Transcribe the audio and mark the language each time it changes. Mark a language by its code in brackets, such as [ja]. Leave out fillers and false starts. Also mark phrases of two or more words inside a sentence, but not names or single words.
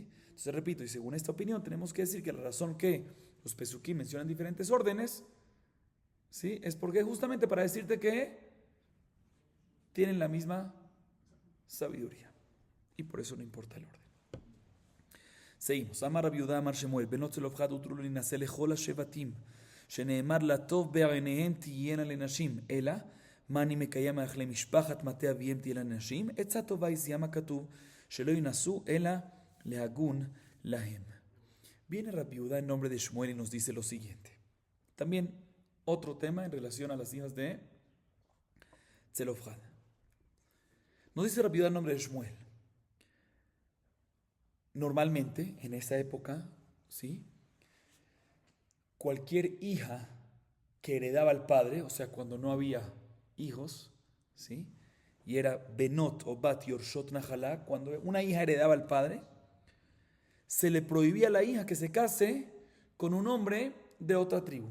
[es] Entonces repito, y según esta opinión tenemos que decir que la razón que los pesukim mencionan diferentes órdenes, ¿sí? Es porque justamente para decirte que tienen la misma sabiduría. Y por eso no importa el orden. Seguimos. [he] אמר רבי יהודה אמר שמואל בנות צלפחד הותרו להן להינשא לכל השבטים, שנאמר לטוב בעיניהם תהיינה לנשים, אלא מה אני מקיים מאכלי משפחת מטה אביהם תהיה לנשים, עצה טובה היא מה כתוב, שלא ינסו אלא להגון להם. [es] Viene Rabbi Yehuda en nombre de Shmuel y nos dice lo siguiente. También otro tema en relación a las hijas de Zelofhad. Nos dice Rabbi Yehuda en nombre de Shmuel. Normalmente, en esa época, ¿sí?, cualquier hija que heredaba al padre, o sea, cuando no había hijos, ¿sí?, y era Benot o [he] בת יורשת נחלה, [es] cuando una hija heredaba al padre, se le prohibía a la hija que se case con un hombre de otra tribu.